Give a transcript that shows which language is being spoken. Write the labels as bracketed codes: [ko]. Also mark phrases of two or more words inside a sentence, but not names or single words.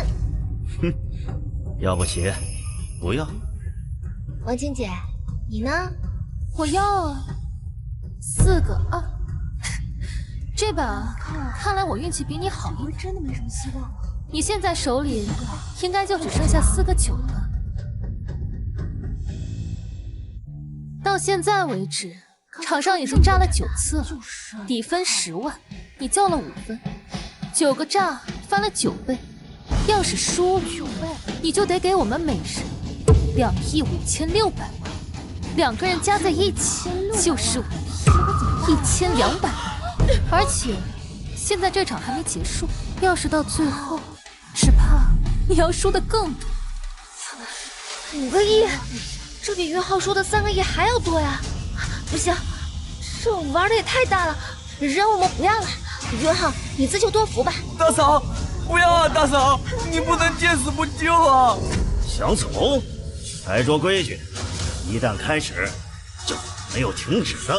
[zh] 哼，要不起，不要。王青姐，你呢？我要啊，4個2。这把看来我運氣比你好一點。真的沒什麼希望了。你現在手裡應該就只剩下4個9了。到現在為止，場上已經炸了9次了，底分10萬，你交了5分，9個炸翻了9倍。要是輸了，你就得給我們每人2億5600萬，2個人加在一起就是5億1200萬。而且現在這場還沒結束，要是到最後，只怕你要輸得更多。 5個億，這比雲浩說的3個億還要多呀！不行，這玩的也太大了，人我們不要了。雲浩，你自求多福吧。大嫂，不要啊！大嫂，你不能見死不救啊！小丑，牌桌規矩，一旦開始就沒有停止的。